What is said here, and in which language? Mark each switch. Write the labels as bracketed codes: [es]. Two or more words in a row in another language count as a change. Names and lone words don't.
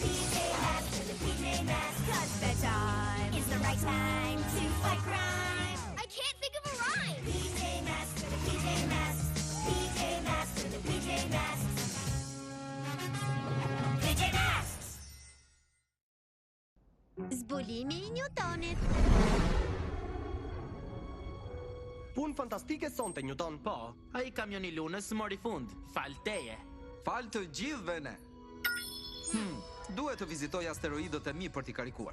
[en] PJ Masks for the PJ Masks. 'Cause bedtime is the right time to fight crime. I can't think of a rhyme. PJ Masks for the PJ Masks. PJ Masks for the PJ Masks. PJ Masks! [sq] Zbulimi I Newtonit. Punë fantastike sonte, Newton. Po, ai kamioni lunës mori fund. Fal teje. Fal të gjithëve ne. Duhet të vizitoj asteroidët e mi për t'i karikuar.